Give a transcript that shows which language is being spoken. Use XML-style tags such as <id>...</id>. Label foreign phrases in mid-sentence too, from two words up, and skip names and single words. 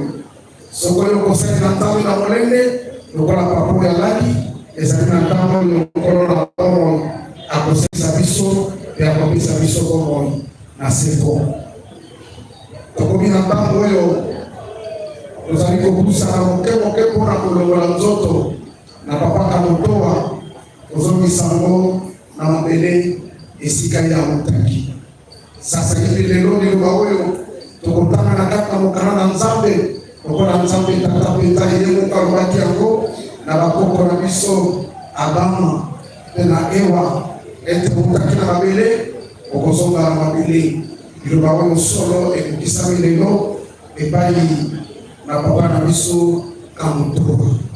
<ln>Soko oyo kosali na ntango na molende lokola papo ya laki ezali na ntango lokolo na bomoi akosalisa biso pe akopesa biso bomoi na seko. Tokomi na ntango oyo tozali kobusana moke mpona kolongola nzoto na papa kamotoa kozongisa ngo na mabele esika ya motaki. Sasa hivi lelo liloba oyo tokotanga na kati na mokana na Nzambe lokola Nzambe tata mpenza ye mokalobaki yango na bakoko na biso Adamu mpe na Ewa ete motaki na mabele okozonga na mabele. Liloba oyo solo ekokisami lelo epai na papa na biso Kamotoa.</ln>